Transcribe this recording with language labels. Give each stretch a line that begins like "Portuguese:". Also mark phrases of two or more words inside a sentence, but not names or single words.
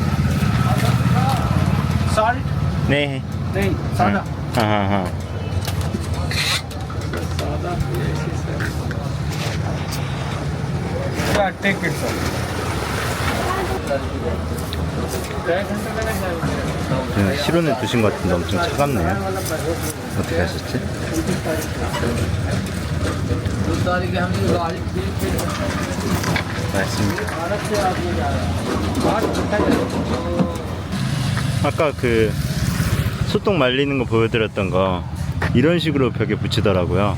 English: Salt?
Korean: 네.
Hindi: नहीं, सादा. 하하하.
English: Yeah, take it, sir.
Korean: 실온에 두신 것 같은데 엄청 차갑네요. 어떻게 하셨지? 맛있습니다. 아까 그 소똥 말리는 거 보여드렸던 거 이런 식으로 벽에 붙이더라고요.